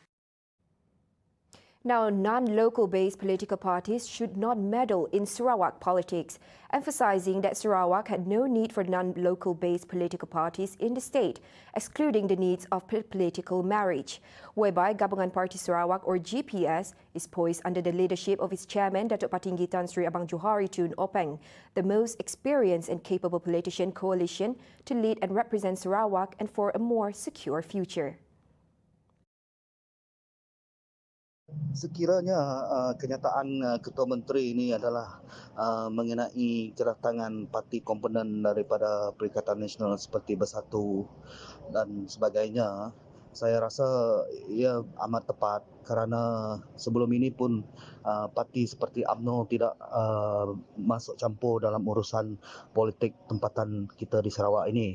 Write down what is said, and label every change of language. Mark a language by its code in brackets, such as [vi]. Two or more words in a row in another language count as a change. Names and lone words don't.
[en] Now, non-local-based political parties should not meddle in Sarawak politics, emphasizing that Sarawak had no need for non-local-based political parties in the state, excluding the needs of political marriage, whereby Gabungan Parti Sarawak, or GPS, is poised under the leadership of its chairman, Datuk Patinggi Tan Sri Abang Johari Tun Openg, the most experienced and capable politician coalition to lead and represent Sarawak and for a more secure future. [ms] Sekiranya kenyataan Ketua Menteri ini adalah mengenai kedatangan parti komponen daripada Perikatan Nasional seperti Bersatu dan sebagainya, saya rasa ia amat tepat kerana sebelum ini pun parti seperti UMNO tidak masuk campur dalam urusan politik tempatan kita di Sarawak ini.